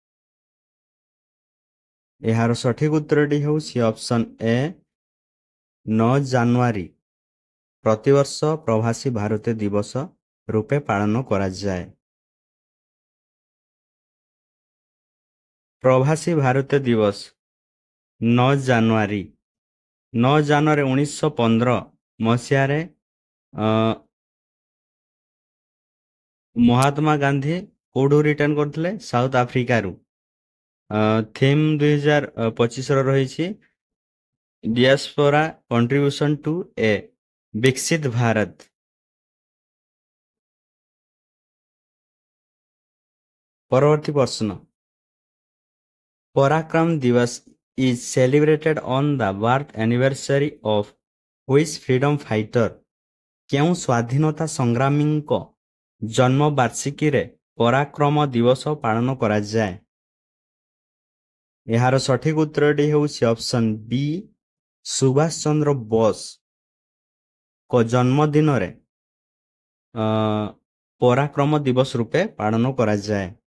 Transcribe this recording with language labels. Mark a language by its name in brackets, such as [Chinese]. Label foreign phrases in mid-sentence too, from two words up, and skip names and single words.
[Odia] ଏହାର ସଠିକ ଉତ୍ତରଟି ହେଉଛି [English] option A [Odia] 9 ଜାନୁଆରୀ ପ୍ରତିବର୍ଷ ପ୍ରବାସୀ ଭାରତୀୟ ଦିବସ ରୂପେ ପାଳନ କରାଯାଏ। प्रवासी भारतीय दिवस 9 ଜାନୁଆରୀ 9 ଜାନୁଆରୀ 1915 ମସିହାରେ ମହାତ୍ମା ଗାନ୍ଧୀ କୋଉଠୁ ରିଟର୍ନ କରିଥିଲେ? ସାଉଥ ଆଫ୍ରିକାରୁ। ଥିମ୍ 2025ର ରହିଛି [English] diaspora contribution to a [Odia] ବିକଶିତ ଭାରତ। ପରବର୍ତ୍ତୀ ପ୍ରଶ୍ନ, ପରାକ୍ରମ ଦିବସ [English] is celebrated on the birth anniversary of which freedom fighter? [Odia] କେଉଁ ସ୍ୱାଧୀନତା ସଂଗ୍ରାମୀଙ୍କ ଜନ୍ମ ବାର୍ଷିକୀରେ ପରାକ୍ରମ ଦିବସ ପାଳନ କରାଯାଏ? ଏହାର ସଠିକ ଉତ୍ତରଟି ହେଉଛି [English] option B, [Odia] ସୁଭାଷ ଚନ୍ଦ୍ର ବୋଷଙ୍କ ଜନ୍ମଦିନରେ ପରାକ୍ରମ ଦିବସ ରୂପେ ପାଳନ କରାଯାଏ।